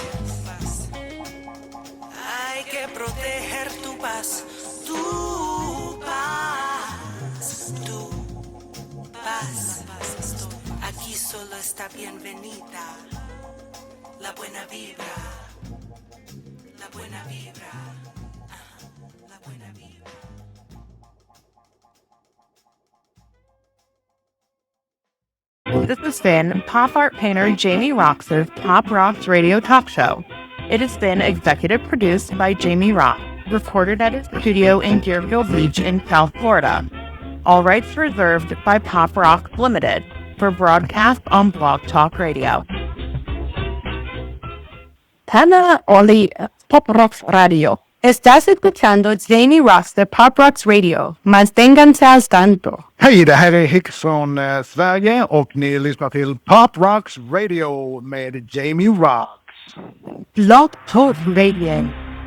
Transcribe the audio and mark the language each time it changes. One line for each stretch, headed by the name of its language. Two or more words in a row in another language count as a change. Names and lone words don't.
Spanish: Hay que proteger tu paz, tu paz, tu paz. Aquí solo está bienvenida la buena vibra, la buena vibra, ajá, la buena vibra.
English: This has been pop art painter Jamie Roxx's Pop Roxx radio talk show. It has been executive produced by Jamie Roxx, recorded at his studio in Deerfield Beach in South Florida. All rights reserved by Pop Roxx Limited for broadcast on Blog Talk Radio. Tana Oli Pop Roxx Radio.
Spanish: Estás escuchando Jamie Roxx de Pop Roxx Radio. Manténganse al tanto.
Swedish: Hej, det här är Hicks från Sverige och ni lyssnar till Pop Roxx Radio med Jamie Roxx. Blog Talk Radio.